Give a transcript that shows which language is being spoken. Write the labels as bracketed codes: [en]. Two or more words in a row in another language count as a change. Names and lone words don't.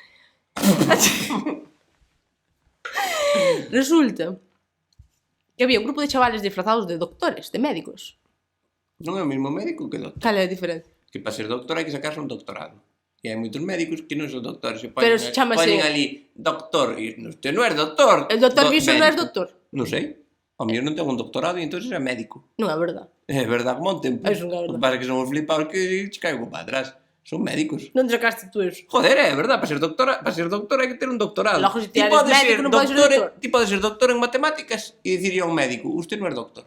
[gl] Resulta que había un grupo de chavales disfrazados de doctores, de médicos. Non é o mesmo médico que doctor. Cal é a diferencia? Que para ser doctor hai que sacarse un doctorado. E hai moitos médicos que non son doctores. Pero se chamase- Ponen ali, doctor, e usted non é doctor. El doctor Viso non é médico. doctor. Non sei. O mellor non ten un doctorado e entón é médico. Non é verdad. É verdad como un tempo. Eso non é verdad. Para que son os flipados que che caigo para atrás. Son médicos. Non sacaste tú eso. Joder, é verdad, para ser doctor hai que ter un doctorado. Logo, se ti eres médico, non podes ser doctor. Ti podes ser doctor en matemáticas e dicirle a un médico, usted non é doctor.